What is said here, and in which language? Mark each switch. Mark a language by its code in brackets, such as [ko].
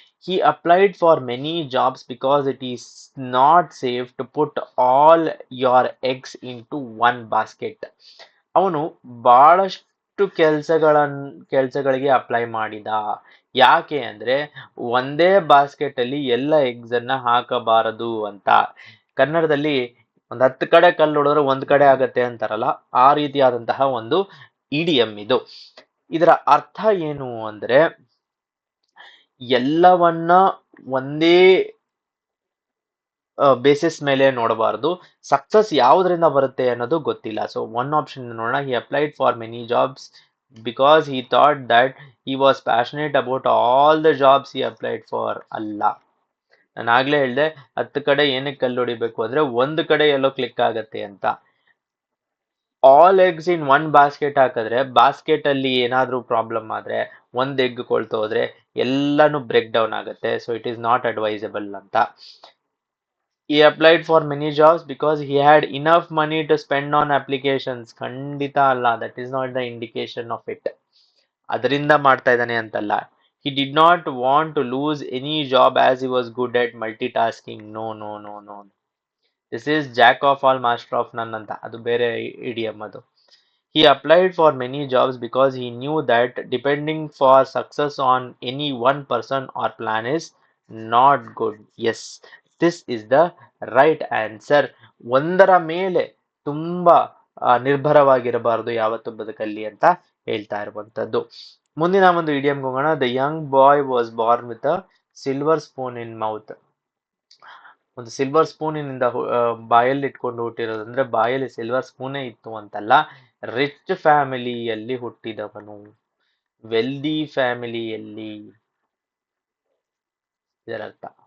[en] He applied for many jobs because it is not safe to put all your eggs into one basket. [kn] ಅವನು ಬಹಳಷ್ಟು ಕೆಲಸಗಳಿಗೆ apply ಮಾಡಿದ. ಯಾಕೆ ಅಂದ್ರೆ ಒಂದೇ ಬಾಸ್ಕೆಟ್ ಅಲ್ಲಿ ಎಲ್ಲ ಎಗ್ಸ್ ಅನ್ನ ಹಾಕಬಾರದು ಅಂತ. ಕನ್ನಡದಲ್ಲಿ ಒಂದ್ 10 ಕಡೆ ಕಲ್ಲು ಹೊಡೆದ್ರೆ ಒಂದ್ ಕಡೆ ಆಗತ್ತೆ ಅಂತಾರಲ್ಲ, ಆ ರೀತಿಯಾದಂತಹ ಒಂದು ಇಡಿಯಂ ಇದು. ಇದರ ಅರ್ಥ ಏನು ಅಂದ್ರೆ ಎಲ್ಲವನ್ನ ಒಂದೇ ಬೇಸಿಸ್ ಮೇಲೆ ನೋಡಬಾರದು. ಸಕ್ಸಸ್ ಯಾವುದರಿಂದ ಬರುತ್ತೆ ಅನ್ನೋದು ಗೊತ್ತಿಲ್ಲ. [en] so one option [kn] ನೋಡೋಣ. [en] He applied for many jobs because he thought that he was passionate about all the jobs he applied for. [kn] ಅಲ್ಲ, ನಾನು ಆಗ್ಲೇ ಹೇಳ್ದೆ 10 ಕಡೆ ಏನಕ್ಕೆ ಕಲ್ಲು ಹೊಡಿಬೇಕು ಅಂದ್ರೆ ಒಂದು ಕಡೆ ಎಲ್ಲೋ ಕ್ಲಿಕ್ ಆಗತ್ತೆ ಅಂತ. [en] all eggs in one basket [kn] ಹಾಕಿದ್ರೆ ಬಾಸ್ಕೆಟ್ ಅಲ್ಲಿ ಏನಾದ್ರೂ ಪ್ರಾಬ್ಲಮ್ ಆದ್ರೆ, ಒಂದ್ ಎಗ್ ಕೊಳ್ತೋದ್ರೆ ಎಲ್ಲಾನು ಬ್ರೇಕ್ ಡೌನ್ ಆಗುತ್ತೆ. [en] So it is not advisable ಅಂತ. He applied for many jobs because he had enough money to spend on applications. [kn] ಖಂಡಿತ ಅಲ್ಲ, [en] that is not the indication of it. [kn] ಅದರಿಂದ ಮಾಡ್ತಾ ಇದ್ದಾನೆ ಅಂತಲ್ಲ. [en] He did not want to lose any job as he was good at multitasking. No, no, no, no. This is jack of all master of none ಅಂತ. [kn] ಅದು ಬೇರೆ idiom ಅದು. [en] He applied for many jobs because he knew that depending for success on any one person or plan is not good. Yes, this is the right answer. [kn] ಒಂದರ ಮೇಲೆ ತುಂಬಾ ನಿರ್ಭರವಾಗಿರಬಾರದು ಯಾವತ್ತು ಬದುಕಲ್ಲಿ ಅಂತ ಹೇಳ್ತಾ ಇರುವಂತದ್ದು. ಮುಂದಿನ ಒಂದು ಇಡಿಯಂ ಹೋಗೋಣ. [en] The young boy was born with a silver spoon in mouth. [kn] ಒಂದು ಸಿಲ್ವರ್ ಸ್ಪೂನಿನಿಂದ ಬಾಯಲ್ಲಿ ಇಟ್ಕೊಂಡು ಹುಟ್ಟಿರೋದಂದ್ರೆ ಬಾಯಲ್ಲಿ ಸಿಲ್ವರ್ ಸ್ಪೂನೇ ಇತ್ತು ಅಂತಲ್ಲ, ರಿಚ್ ಫ್ಯಾಮಿಲಿಯಲ್ಲಿ ಹುಟ್ಟಿದವನು, ವೆಲ್ದಿ ಫ್ಯಾಮಿಲಿಯಲ್ಲಿ, ಇದರರ್ಥ.